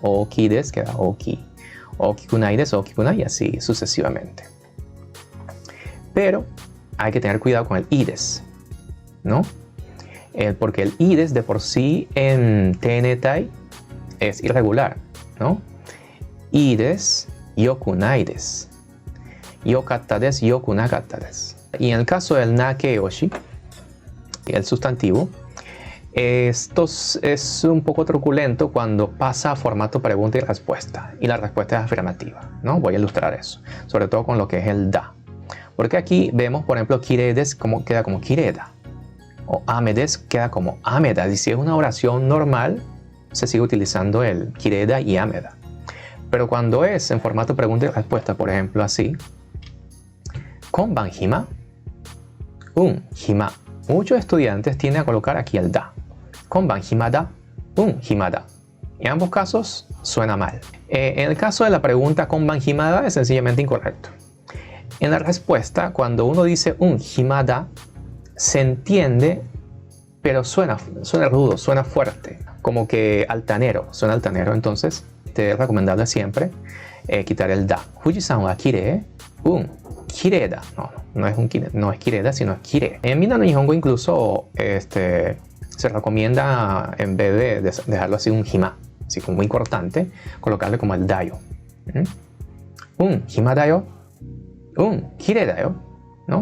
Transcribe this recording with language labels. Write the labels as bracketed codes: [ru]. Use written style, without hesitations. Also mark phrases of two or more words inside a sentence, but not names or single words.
[ja] 大きいです queda 大きい、大きくないです、大きくない, [es] y así sucesivamente. Pero hay que tener cuidado con el ides, ¿no? Porque el ides de por sí en TN-tai es irregular, ¿no? [ja] いいです、よくないです、よかったです、よくなかったです. [es] Y en el caso del nakeyoshi, el sustantivo, esto es un poco truculento cuando pasa a formato pregunta y respuesta, y la respuesta es afirmativa, ¿no? Voy a ilustrar eso, sobre todo con lo que es el da. Porque aquí vemos, por ejemplo, kiredes queda como kireda, o amedes queda como ameda. Y si es una oración normal, se sigue utilizando el kireda y ameda. Pero cuando es en formato pregunta y respuesta, por ejemplo, así, [ja] 今晩暇、暇. [es] Muchos estudiantes tienden a colocar aquí el da. [ja] 今晩暇だ、暇だ. [es] En ambos casos suena mal. En el caso de la pregunta [ja] 今晩暇だ [es] es sencillamente incorrecto. En la respuesta, cuando uno dice himada, se entiende, pero suena rudo, suena fuerte, como que altanero, suena altanero. Entonces, es recomendable siempre quitar el da. [ja] 富士山はきれい, kireda. [es] No es kireda, sino es kirei. En Minna no Nihongo incluso se recomienda, en vez de dejarlo así un hima, así como muy cortante, colocarle como el dayo. [ja] 暇だよ、きれいだよ, ¿no?